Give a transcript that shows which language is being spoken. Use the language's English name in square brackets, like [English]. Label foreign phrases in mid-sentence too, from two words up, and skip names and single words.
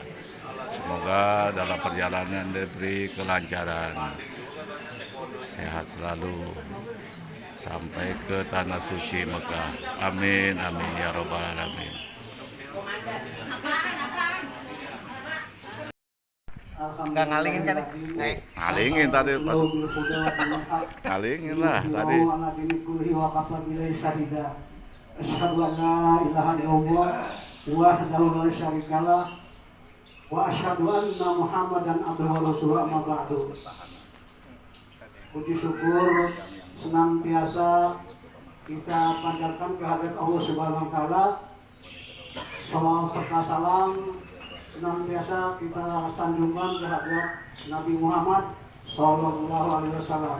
[Indonesian] Semoga dalam perjalanan diberi kelancaran, sehat selalu sampai ke tanah suci Mekah. [Arabic] آمين آمين يا رب العالمين. [Indonesian] Nggak ngalingin kan? Ngalingin tadi pas. Ngalingin lah tadi. [Arabic] أشهد أن لا إله إلا الله وحده لا شريك له وأشهد أن محمدا عبده ورسوله أما بعد. [Indonesian] Puji syukur senantiasa kita panjatkan kehadirat Allah [Arabic] سبحانه وتعالى. [Indonesian] Salawat serta salam senantiasa kita sanjungkan kehadirat Nabi Muhammad [Arabic] صلى الله عليه وسلم.